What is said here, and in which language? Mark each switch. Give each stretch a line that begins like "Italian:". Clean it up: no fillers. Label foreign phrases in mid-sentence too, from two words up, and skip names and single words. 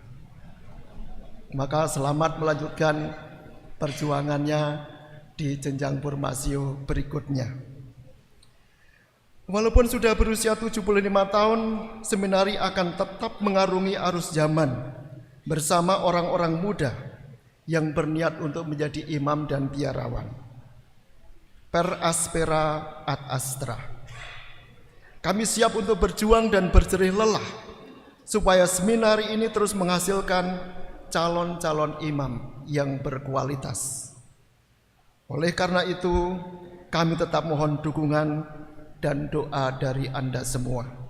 Indonesian: Maka selamat melanjutkan perjuangannya di jenjang formasio berikutnya. Walaupun sudah berusia 75 tahun, seminari akan tetap mengarungi arus zaman bersama orang-orang muda yang berniat untuk menjadi imam dan biarawan.
Latin: Per aspera ad astra.
Indonesian: Kami siap untuk berjuang dan berjerih lelah supaya seminari ini terus menghasilkan calon-calon imam yang berkualitas. Oleh karena itu, kami tetap mohon dukungan dan doa dari Anda semua.